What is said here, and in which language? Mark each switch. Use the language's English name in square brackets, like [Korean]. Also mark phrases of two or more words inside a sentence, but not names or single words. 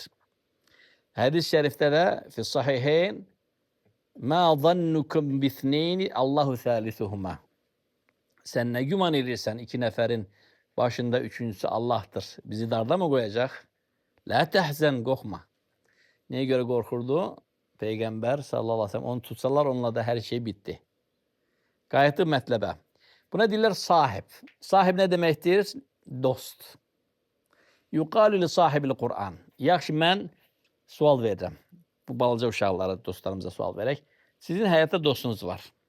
[Azerbaijani] Hadis-i şərifdə də [Arabic] في الصحيحين ما ظنكم باثنين الله ثالثهما. [Azerbaijani] Sən nə güman edirsən iki nəfərin başında üçüncüsü Allah'tır. Bizi darda mı qoyacaq? [Arabic] لا تحزن, [Azerbaijani] qorxma. [Turkish] Neye göre [Azerbaijani] qorxurdu? [Turkish] Peygamber [Arabic] صلى الله عليه وسلم [Turkish] onu tutsalar onunla da her şey bitti. [Azerbaijani] Qayıtdı mətləbə. Buna deyirlər sahib. Sahib nə deməkdir? Dost. [Arabic] يقال لصاحب القرآن. [Azerbaijani] Yaxşı, mən sual verirəm. Bu balaca uşaqlara, dostlarımıza sual verək. Sizin həyatda dostunuz var.